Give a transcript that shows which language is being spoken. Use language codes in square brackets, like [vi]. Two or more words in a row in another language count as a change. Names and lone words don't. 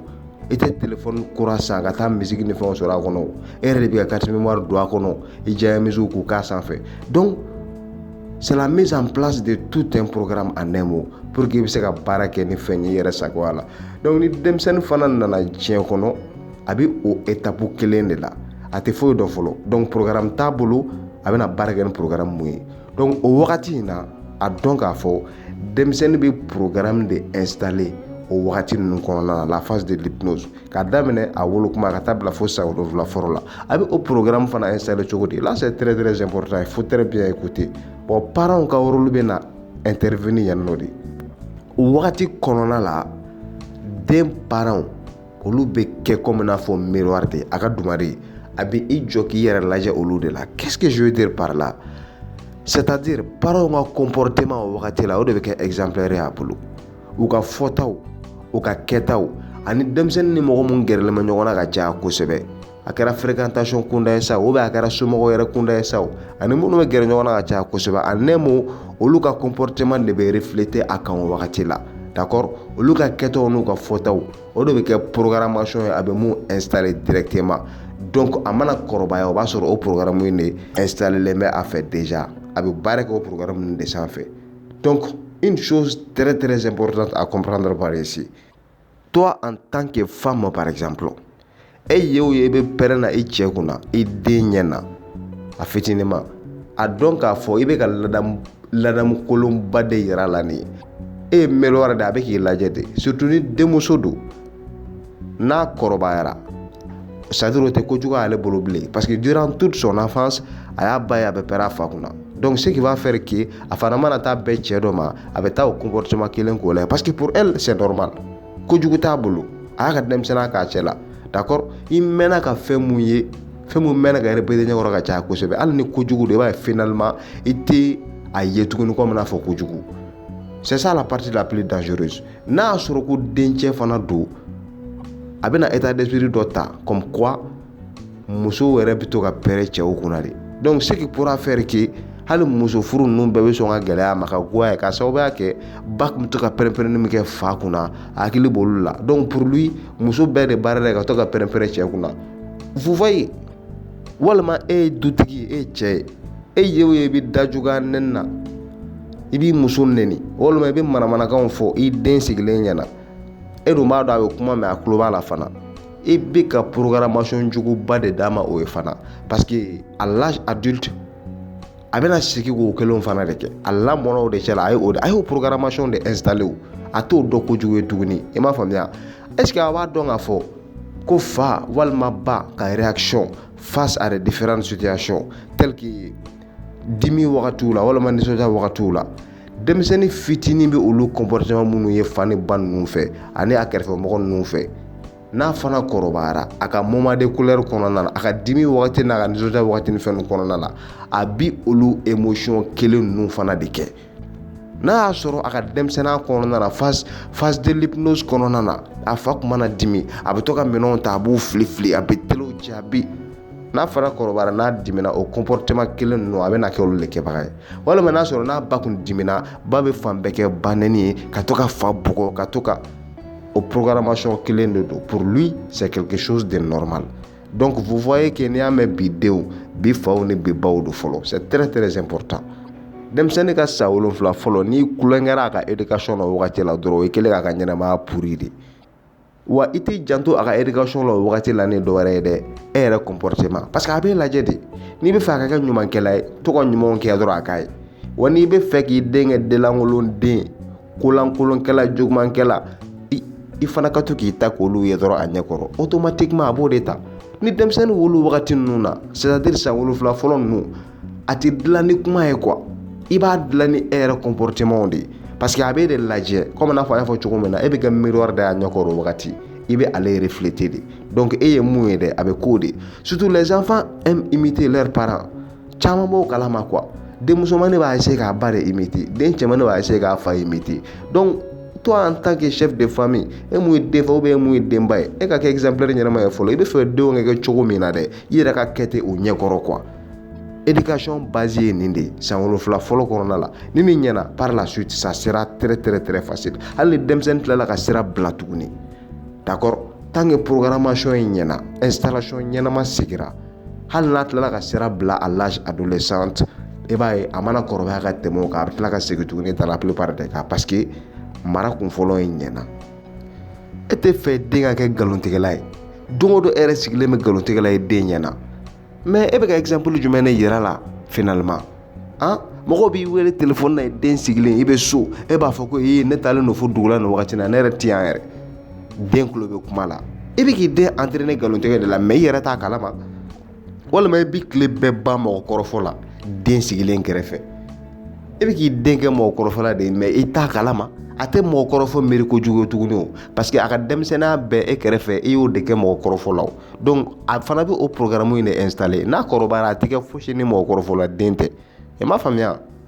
[bm] I tɛ téléphone kura san ka taa musique ni fɛnw sɔrɔ a kɔnɔ. E yɛrɛ de b'i ka [fr] carte mémoire [bm] don a kɔnɔ, i diya musique k'u k'a sanfɛ. [fr] Donc c'est la mise en place de tout un programme en un mot pour que [bm] i bɛ se ka baara kɛ ni fɛn ye i yɛrɛ sagoya la. Donc ni denmisɛnnin fana nana diɲɛ kɔnɔ, a bɛ o étape kelen de la. A tɛ foyi dɔn fɔlɔ. Donc programme t'a bolo, a bɛna baara kɛ ni programme mun ye. Donc o wagati in na, a dɔn k'a fɔ denmisɛnnin bɛ programme de installer o wagati ninnu kɔnɔna na, [fr] la phase de l'hypnose. [bm] K'a daminɛ a wolo kuma ka taa bila fo san 7 fɔlɔ la. A bɛ o programme fana installer cogo di? [fr] Là c'est très important, il faut très bien écouter. [bm] Bon, parents ka rôle bɛ na intervenir yan nɔ de. O wagati kɔnɔna la, den parents olu bɛ kɛ comme n'a fɔ miroir de, a ka dumari. A bɛ i jɔ k'i yɛrɛ lajɛ olu de la. [fr] Qu'est-ce que je veux dire par là? C'est-à-dire [bm] parents ka comportement o wagati la, o de bɛ kɛ exemplaire a bolo. U ka fɔtaw, u ka kɛtaw, ani denmisɛnnin ni mɔgɔ mun gɛrɛlen bɛ ɲɔgɔn na ka caya kosɛbɛ. A kɛra fréquentation kunda ye sa, [fr] ou bien [bm] a kɛra somɔgɔw yɛrɛ kunda ye sa, ani minnu bɛ gɛrɛ ɲɔgɔn na ka caya kosɛbɛ. [fr] En un mot, [bm] olu ka comportement de bɛ refléter a kan o wagati la. D'accord? Olu ka kɛtaw n'u ka fɔtaw, o de bɛ kɛ programmation ye, a bɛ mun installer directement. Donc a mana kɔrɔbaya o b'a sɔrɔ o programme in de installé bɛ a fɛ déjà a bɛ baara kɛ o programme de sanfɛ. [fr] Donc une chose très très importante à comprendre par ici, toi en tant que femme par exemple, [bm] e ye o ye i bɛ pɛrɛn na i cɛ kunna i den ɲɛ na a fitininma a dɔn k'a fɔ i bɛ ka ladamu kolonba de yira la nin ye, e ye mɛlɛ de a bɛ k'i lajɛ de, surtout ni denmuso don n'a kɔrɔbayara [fr] c'est-à-dire [bm] o tɛ kojugu ale bolo bilen [fr] parce que durant toute son enfance [bm] a y'a ba ye a bɛ pɛrɛn a fa kunna. [fr] Donc ce qui va faire que [bm] a fana mana taa bɛɛ cɛ dɔ ma a bɛ taa o comportement kelen k'o la [fr] parce que pour elle c'est normal, [bm] kojugu t'a bolo a y'a ka denmisɛnninya k'a cɛ la, d'accord, i mɛnna ka fɛn mun ye fɛn mun mɛnna ka répéter ɲɛkɔrɔ ka caya kosɛbɛ hali ni kojugu de i b'a ye finalement i tɛ a ye tuguni comme n'a fɔ kojugu. [fr] C'est ça la partie la plus dangereuse. [bm] N'a y'a sɔrɔ ko dencɛ fana don a bɛna [fr] état d'esprit [bm] dɔ ta [fr] comme quoi [bm] muso yɛrɛ bɛ to ka pɛrɛn cɛw kunna de. [fr] Donc ce qui pourra faire que [bm] hali muso furu ninnu bɛɛ bɛ sɔn ka gɛlɛya ma ka goya ka sababuya kɛ ba tun bɛ to ka pɛrɛn-pɛrɛnni min kɛ fa kunna a hakili b'olu la. [fr] Donc pour lui [bm] muso bɛɛ de baara la ka to ka pɛrɛn-pɛrɛn cɛ kunna. [fr] Vous voyez, [bm] walima e ye dutigi e ye cɛ ye e ye o ye i bɛ da juguya nɛni na i b'i muso nɛni walima i bɛ manamanakanw fɔ i den sigilen ɲɛna e dun b'a dɔn a bɛ kuma mɛ a tulo b'a la fana i bɛ ka programmation juguba de d'a ma o ye fana [fr] parce que à l'âge adulte [bm] a bɛna sigi k'o kelenw fana de kɛ a lamɔna o de cɛ la a ye o programmation de installé o a t'o dɔn kojugu ye tuguni i m'a faamuya [fr] est ce que [bm] a b'a dɔn k'a fɔ ko fa walima ba ka [fr] réaction face à des différentes situations telles que [bm] dimi wagatiw la walima nisɔndiya wagatiw la denmisɛnnin fitinin bɛ olu comportement minnu ye fa ni ba ninnu fɛ ani a kɛrɛfɛmɔgɔ ninnu fɛ n'a fana kɔrɔbayara a ka [fr] moment de couleur [bm] kɔnɔna na a ka dimi wagati n'a ka nisɔndiya wagati ni fɛn kɔnɔna na a bi olu émotion kelen ninnu fana de kɛ. N'a y'a sɔrɔ a ka denmisɛnninya kɔnɔna na [fr] phase de l'hypnose [bm] kɔnɔna na a fa kun mana dimi a bɛ to ka minɛnw ta a b'u fili a bɛ telew ci a bi n'a fana kɔrɔbayara n'a dimina o comportement kelen ninnu a bɛ na kɛ olu de kɛbaga ye walima n'a sɔrɔ n'a ba kun dimina ba bɛ fan bɛɛ kɛ ba nɛni ye ka to ka fa bugɔ ka to ka o programmation kelen de don. [fr] Pour lui c'est quelque chose de normal. [bm] Donc vous voyez que n'i y'a mɛn bi denw bi faw ni bi baw do fɔlɔ [fr] c'est très très important. [bm] Denmisɛnnin ka san 7 fɔlɔ n'i kulonkɛra a ka éducation na o wagati la dɔrɔn o ye kelen k'a ka ɲɛnamaya pourri de wa i t'i janto a ka éducation la o wagati la ni dɔwɛrɛ ye dɛ e yɛrɛ comportement parce que a bɛ lajɛ de n'i bɛ fɛ a ka kɛ ɲumankɛla ye to ka ɲumanw kɛ dɔrɔn a k'a ye wa n'i bɛ fɛ k'i den kɛ denlankolon den kolankolonkɛla jugumankɛla i fana ka to k'i ta k'olu ye dɔrɔn a ɲɛkɔrɔ automatiquement a b'o de ta. Ni denmisɛnnin wolo wagati ninnu na [fr] c'est-à-dire [bm] san 7 fɔlɔ ninnu a tɛ dilan ni kuma ye quoi i b'a dilan ni e yɛrɛ comportement de parce que a bɛ de lajɛ comme n'a fɔ a y'a fɔ cogo min na e bɛ kɛ miroir de y'a ɲɛkɔrɔ o wagati i bɛ ale refléter de donc e ye mun ye dɛ a bɛ k'o de surtout [fr] les enfants aiment imiter leurs parents [bm] caman b'o kalama quoi denmusomani b'a essayer k'a ba de imiter den cɛmani b'a essayer k'a fa imiter donc [fr] toi en tant que chef de famille [bm] e mun ye den fa ou bien e mun ye denba ye e ka kɛ exemplaire ɲɛnama ye fɔlɔ i bɛ fɛ denw ka kɛ cogo min na dɛ i yɛrɛ ka kɛ ten o ɲɛkɔrɔ quoi. [fr] Éducation basée [bm] ye nin de san 7 fɔlɔ kɔnɔna la ni nin ɲɛna [fr] par la suite ça sera très très très facile [bm] hali ni denmisɛnnin tilala ka sira bila tuguni d'accord [fr] tant que [bm] programmation in ɲɛna installation ɲɛnama sigira hali n'a tilala ka sira bila [fr] à l'âge adolescente [bm] e b'a ye a mana kɔrɔbaya ka tɛmɛ o kan a bɛ tila ka segin tuguni [fr] dans la plupart des cas parce que [bm] mara kun fɔlɔ in ɲɛna e tɛ fɛ den ka kɛ nkalontigɛla ye don o don e yɛrɛ sigilen bɛ nkalontigɛla ye den ɲɛna mais e bɛ ka exemple jumɛn de yira la finalement mɔgɔw b'i wele téléphone na den sigilen i bɛ so e b'a fɔ ko ne taalen don fo dugu la nin wagati na ne yɛrɛ ti yan yɛrɛ den tulo bɛ kuma la i bɛ k'i den entraîner nkalontigɛ de la mais i yɛrɛ t'a kalama walima i bɛ tile bɛɛ ban mɔgɔkɔrɔfɔ la den sigilen kɛrɛfɛ i bɛ k'i den kɛ mɔgɔkɔrɔfɔ la de mais i t'a kalama a tɛ mɔgɔkɔrɔfɔ miiri kojugu tuguni o parce que a ka denmisɛnninya bɛɛ e kɛrɛfɛ i y'o de kɛ mɔgɔkɔrɔfɔ la o donc a fana bɛ o programme in de installer n'a kɔrɔbayara a tɛ kɛ fosi ni mɔgɔkɔrɔfɔ la den tɛ i m'a faamuya.